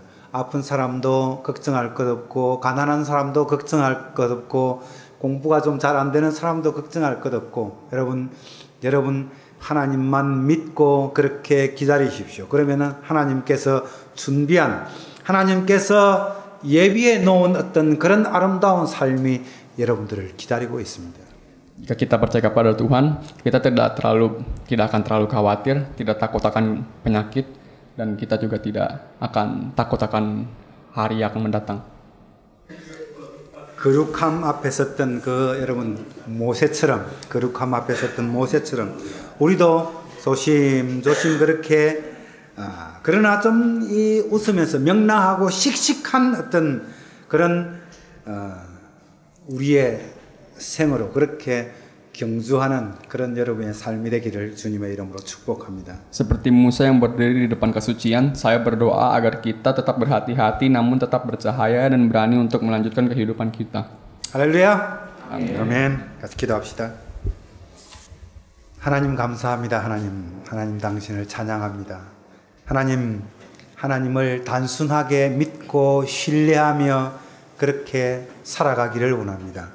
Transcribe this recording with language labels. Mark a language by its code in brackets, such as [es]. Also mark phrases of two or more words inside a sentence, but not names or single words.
[ko] 아픈 사람도 걱정할 것 없고 가난한 사람도 걱정할 것 없고 공부가 좀 잘 안 되는 사람도 걱정할 것 없고 여러분 하나님만 믿고 그렇게 기다리십시오. 그러면은 하나님께서 예비해 놓은 어떤 그런 아름다운 삶이 여러분들을 기다리고 있습니다. [id] Jika kita percaya kepada Tuhan, kita tidak akan terlalu khawatir, tidak takut akan penyakit, dan kita juga tidak akan takut akan hari yang akan mendatang. [ko] 거룩함 앞에 섰던 거룩함 앞에 섰던 모세처럼 우리도 조심조심 그렇게 그러나 좀 이 웃으면서 명랑하고 씩씩한 어떤 그런 우리의 생으로 그렇게 경주하는 그런 여러분의 삶이 되기를 주님의 이름으로 축복합니다. [id] Seperti Musa yang berdiri di depan kesucian, saya berdoa agar kita tetap berhati-hati namun tetap bercahaya dan berani untuk melanjutkan kehidupan kita. [ko] 할렐루야. 아멘. 같이 기도합시다. 하나님 감사합니다. 하나님 당신을 찬양합니다. 하나님을 단순하게 믿고 신뢰하며 그렇게 살아가기를 원합니다.